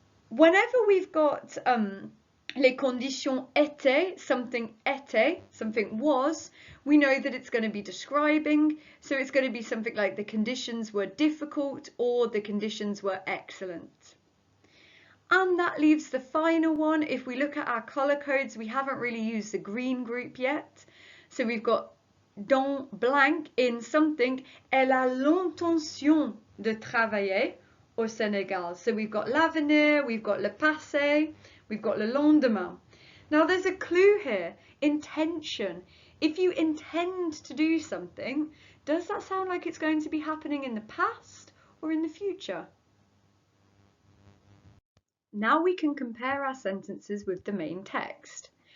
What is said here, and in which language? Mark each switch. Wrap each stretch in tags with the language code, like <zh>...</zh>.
<en>Whenever we've got</en> <fr>les conditions étaient,</fr> <en>something was, we know that it's going to be describing. So it's going to be something like the conditions were difficult or the conditions were excellent. And that leaves the final one. If we look at our colour codes, we haven't really used the green group yet. So we've got</en> <fr>dans</fr> <en>blank in something,</en> <fr>elle a l'intention de travailler au Sénégal.</fr> <en>So we've got l'avenir, we've got le passé, we've got le lendemain. Now there's a clue here, intention. If you intend to do something, does that sound like it's going to be happening in the past or in the future? Now we can compare our sentences with the main text.</en>